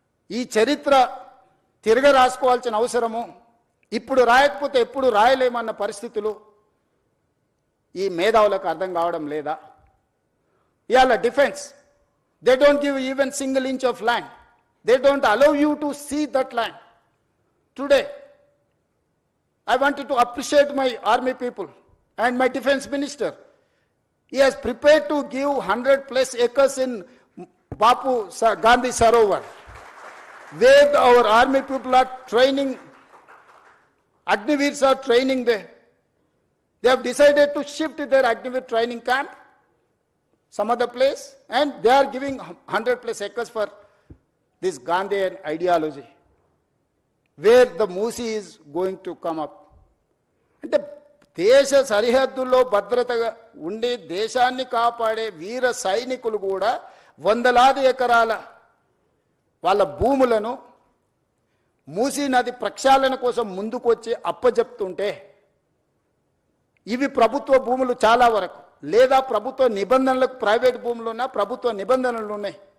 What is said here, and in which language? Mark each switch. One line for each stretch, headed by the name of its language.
Telugu: ఈ చరిత్ర తిరగ రాసుకోవాల్సిన అవసరము, ఇప్పుడు రాయకపోతే ఎప్పుడు రాయలేమన్న పరిస్థితులు ఈ మేధావులకు అర్థం కావడం లేదా?
English: ఇవాళ defence, they don't give even single inch of land, they don't allow you to see that land. Today I wanted to appreciate my army people and my defense minister. He has prepared to give 100+ acres in Bapu Gandhi Sarovar, where our army people are training, Agniveers are training there. They have decided to shift their Agniveer training camp some other place, and they are giving 100+ acres for this Gandhian ideology, where the Musi is going to come up.
Telugu: అంటే దేశ సరిహద్దుల్లో భద్రతగా ఉండి దేశాన్ని కాపాడే వీర సైనికులు కూడా వందలాది ఎకరాల వాళ్ళ భూములను మూసీ నది ప్రక్షాళన కోసం ముందుకొచ్చి అప్పజెప్తుంటే, ఇవి ప్రభుత్వ భూములు చాలా వరకు, లేదా ప్రభుత్వ నిబంధనలకు ప్రైవేట్ భూములు ఉన్నా ప్రభుత్వ నిబంధనలు ఉన్నాయి.